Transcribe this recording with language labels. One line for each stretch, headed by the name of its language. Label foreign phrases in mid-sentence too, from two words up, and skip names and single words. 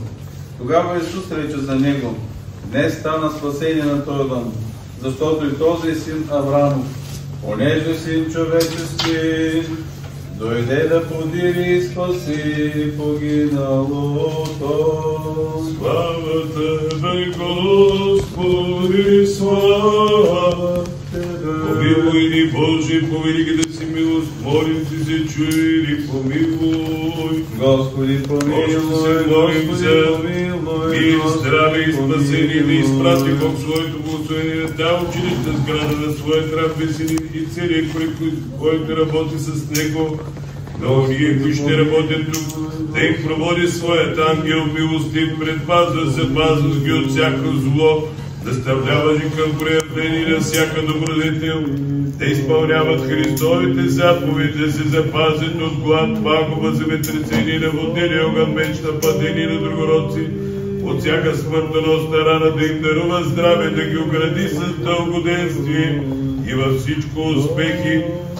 Bulgarian: Тогава Исус рече за него: днес стана спасение на този дом, защото и този е син Авраамов, понеже син човечески дойде да подири и спаси погиналото. Слава Тебе, Господи, слава Тебе! Помилуй ни, Боже, по великата си милост, молим Ти се, чуй ни, помилуй. Господи, помилуй, Господи, помилуй. Мир, здраве и спасение да изпрати Бог своето благословение на тази училищна сграда, на своя трапезин и целият, който работи с него, но ние, които ще работят тук, да им проводи своят ангел милостив, предпазва, запазва ги от всяко зло, наставлява ги към проявление на всяка добродетел, да изпълняват Христовите заповеди, да се запазят от глад, пагуба, земетресение, наводнение, огън, меч, нападение на другородци, от всяка смъртоносна рана, да им дарува здраве, да ги огради с дългоденствие и във всичко успехи.